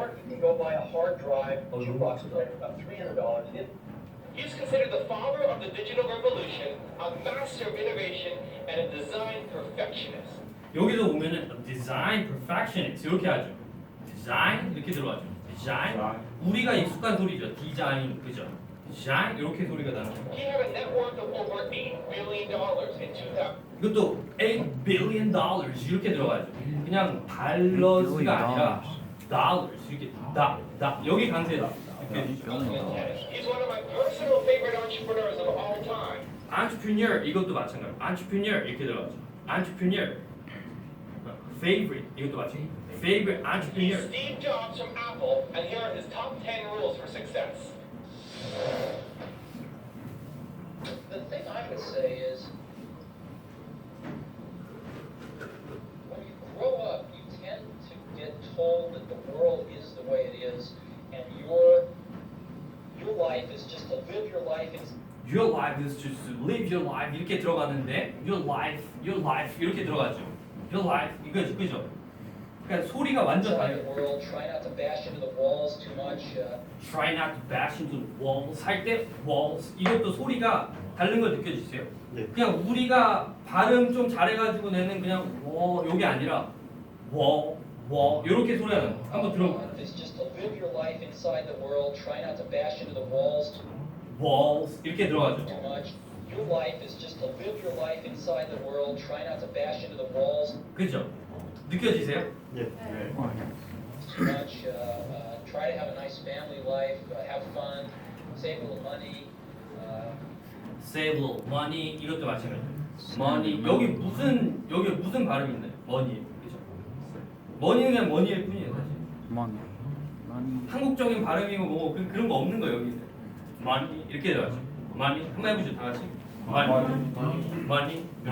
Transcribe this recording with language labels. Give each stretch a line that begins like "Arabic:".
English: can go buy a hard drive jukebox player for about $300. He's considered the father of the digital revolution, a master of innovation, and a design perfectionist.
Korean: 여기서 보면은 design perfectionist 이렇게 하죠. design 이렇게 들어가죠. design 우리가 익숙한 소리죠. 디자인 그죠? design 이렇게 소리가 나는 거예요.
English: He had a net worth of over $8 billion in 2000.
Korean: 이것도 $8 billion 이렇게 들어가죠. 그냥 달러스가 아니라 dollars 이렇게 다 여기 강세다. 이렇게
English: He's one of my personal favorite entrepreneurs of all time.
Korean: entrepreneur 이것도 마찬가지. entrepreneur 이렇게 들어가죠. entrepreneur favorite 이것도 마찬가지.
English: favorite He's entrepreneur. Steve Jobs from Apple, and here are his top 10 rules for success. The thing I would say is, when you grow up, you tend to get told that the world is the way it is, and your life is just to live your life in Your life is just to live your life
Korean: 이렇게 들어가는데
English: your life
Korean: 이렇게 들어가죠.
English: Your life
Korean: 이거죠, 그죠? 그러니까 소리가 완전
English: inside the
Korean: 달라요.
English: world. Try not to bash into the walls too much. Try not to bash into the walls
Korean: 할 때 walls 이것도 소리가 다른 걸 느껴지세요? 네. 그냥 우리가 발음 좀 잘해가지고 내는 그냥 요게 아니라 wall 이렇게 소리가 나요. 한번 들어볼까요?
English: It's just to live your life inside the world. Try not to bash into the walls
Korean: walls 이렇게 들어가죠.
English: too much. Your life is just to live your life inside the world. Try not to bash into the walls
Korean: 그죠? 느껴지세요? 예.
English: too much. Try to have a nice family life. Have fun. Save a little money. Save a little money
Korean: 이것도 마찬가지예요. money 여기 무슨 발음이 있나요? money 그죠? money는 그냥 money일 뿐이에요 사실.
English: Money. Money.
Korean: 한국적인 발음이고 뭐 그런 거 없는 거예요 여기. money 이렇게 들어가죠. money 한번 해보죠 다 같이.
English: money